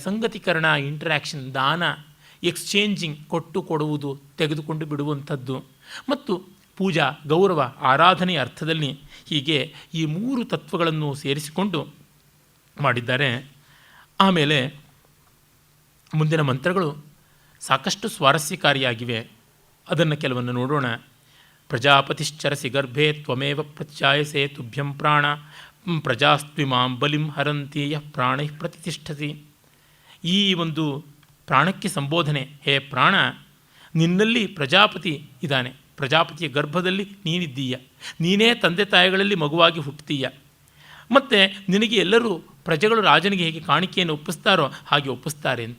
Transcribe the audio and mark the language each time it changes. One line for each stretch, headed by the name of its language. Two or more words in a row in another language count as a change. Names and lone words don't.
Kannada: ಸಂಗತಿಕರಣ, ಇಂಟ್ರ್ಯಾಕ್ಷನ್, ದಾನ, ಎಕ್ಸ್ಚೇಂಜಿಂಗ್, ಕೊಟ್ಟು ಕೊಡುವುದು, ತೆಗೆದುಕೊಂಡು ಬಿಡುವಂಥದ್ದು, ಮತ್ತು ಪೂಜಾ, ಗೌರವ, ಆರಾಧನೆಯ ಅರ್ಥದಲ್ಲಿ ಹೀಗೆ ಈ 3 ತತ್ವಗಳನ್ನು ಸೇರಿಸಿಕೊಂಡು ಮಾಡಿದ್ದಾರೆ. ಆಮೇಲೆ ಮುಂದಿನ ಮಂತ್ರಗಳು ಸಾಕಷ್ಟು ಸ್ವಾರಸ್ಯಕಾರಿಯಾಗಿವೆ. ಅದನ್ನು ಕೆಲವನ್ನು ನೋಡೋಣ.
Sanskrit: ಪ್ರಜಾಪತಿಶ್ಚರಸಿ ಗರ್ಭೆ ತ್ವಮೇವ ಪ್ರತ್ಯಾಯಸೆ ತುಭ್ಯಂ ಪ್ರಾಣ ಪ್ರಜಾಸ್ತ್ವಿಮಾಂ ಬಲಿಂ ಹರಂತಿ ಯಃ ಪ್ರಾಣೈಃ ಪ್ರತಿಷ್ಠತಿ.
Kannada: ಈ ಒಂದು ಪ್ರಾಣಕ್ಕೆ ಸಂಬೋಧನೆ: ಹೇ ಪ್ರಾಣ, ನಿನ್ನಲ್ಲಿ ಪ್ರಜಾಪತಿ ಇದ್ದಾನೆ, ಪ್ರಜಾಪತಿಯ ಗರ್ಭದಲ್ಲಿ ನೀನಿದ್ದೀಯ, ನೀನೇ ತಂದೆ ತಾಯಿಗಳಲ್ಲಿ ಮಗುವಾಗಿ ಹುಟ್ಟುತ್ತೀಯ, ಮತ್ತು ನಿನಗೆ ಎಲ್ಲರೂ ಪ್ರಜೆಗಳು ರಾಜನಿಗೆ ಹೇಗೆ ಕಾಣಿಕೆಯನ್ನು ಒಪ್ಪಿಸ್ತಾರೋ ಹಾಗೆ ಒಪ್ಪಿಸ್ತಾರೆ ಅಂತ.